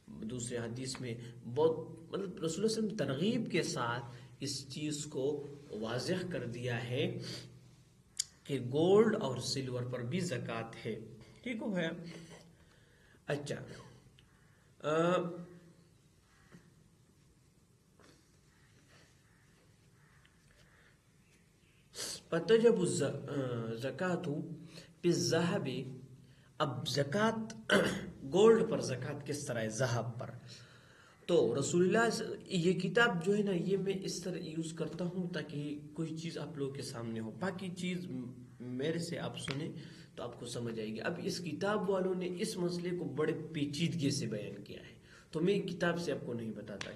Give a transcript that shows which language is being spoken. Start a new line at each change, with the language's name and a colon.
Urdu: دوسرے حدیث میں بہت رسول اللہ صلی اللہ علیہ وسلم ترغیب کے ساتھ اس چیز کو واضح کر دیا ہے کہ گولڈ اور سلور پر بھی زکوٰۃ ہے. ٹھیک ہو گیا.
Arabic: اچھا، فتجب الزکاة بالذهب.
Urdu: اب زکوٰۃ گولڈ پر زکوٰۃ کس طرح ہے؟ ذہب پر. تو رسول اللہ یہ کتاب جو ہے نا، یہ میں اس طرح یوز کرتا ہوں تاکہ کوئی چیز آپ لوگوں کے سامنے ہو، باقی چیز میرے سے آپ سنیں تو آپ کو سمجھ آئے گی. اب اس کتاب والوں نے اس مسئلے کو بڑے پیچیدگی سے بیان کیا ہے، تو میں کتاب سے آپ کو نہیں بتاتا.